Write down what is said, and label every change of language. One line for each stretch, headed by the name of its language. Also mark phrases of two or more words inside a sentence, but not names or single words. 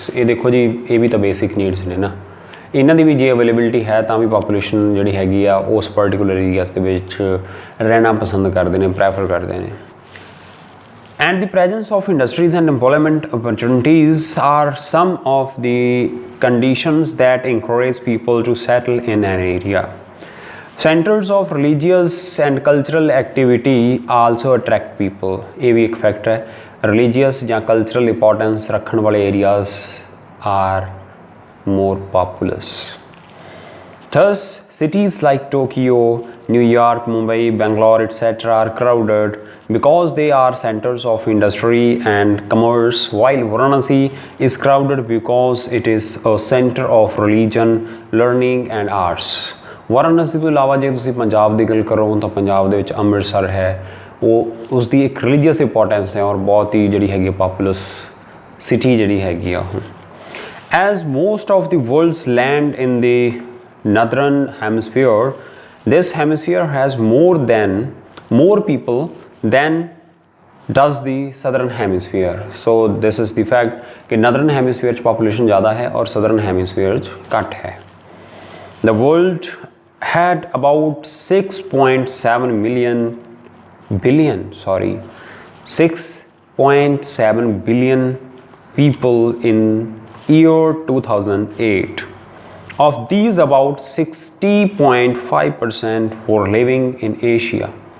Punjabi: ਇਹ ਦੇਖੋ ਜੀ ਇਹ ਵੀ ਤਾਂ
English: basic needs
Punjabi: ਨੇ ਨਾ, ਇਹਨਾਂ ਦੀ ਵੀ ਜੇ ਅਵੇਲੇਬਿਲਿਟੀ ਹੈ ਤਾਂ ਵੀ ਪਾਪੂਲੇਸ਼ਨ ਜਿਹੜੀ ਹੈਗੀ ਆ ਉਸ
English: particular areas
Punjabi: ਦੇ ਵਿੱਚ ਰਹਿਣਾ ਪਸੰਦ ਕਰਦੇ ਨੇ, ਪ੍ਰੈਫਰ ਕਰਦੇ ਨੇ।
English: and the presence of industries and employment opportunities are some of the conditions that encourage people to settle in an area. centers of religious and cultural activity also attract people.
Punjabi: ਇਹ ਵੀ ਇੱਕ ਫੈਕਟਰ ਹੈ, ਰਿਲੀਜੀਅਸ ਜਾਂ ਕਲਚਰਲ ਇੰਪੋਰਟੈਂਸ ਰੱਖਣ ਵਾਲੇ
English: areas are more populous. Thus, cities like Tokyo, New York, Mumbai, Bangalore, etc. are crowded because they are centers of industry and commerce, while Varanasi is crowded because it is a center of religion, learning and arts।
Punjabi: ਵਾਰਾਣਸੀ ਤੋਂ ਇਲਾਵਾ ਜੇ ਤੁਸੀਂ ਪੰਜਾਬ ਦੀ ਗੱਲ ਕਰੋ ਤਾਂ ਪੰਜਾਬ ਦੇ ਵਿੱਚ ਅੰਮ੍ਰਿਤਸਰ ਹੈ, ਉਹ ਉਸ ਦੀ ਇੱਕ
English: religious importance
Punjabi: ਹੈ ਔਰ ਬਹੁਤ ਹੀ ਜਿਹੜੀ ਹੈਗੀ
English: populous city
Punjabi: ਜਿਹੜੀ ਹੈਗੀ ਆ ਉਹ।
English: As most of the world's land in the northern hemisphere, this hemisphere has more people than does the southern hemisphere। So this is the fact कि northern hemisphere च population
Hindi: ज़्यादा है और
English: southern hemisphere च
Hindi: कट है।
English: The world had about 6.7 billion people in year 2008। Of these, about 60.5% were living in Asia।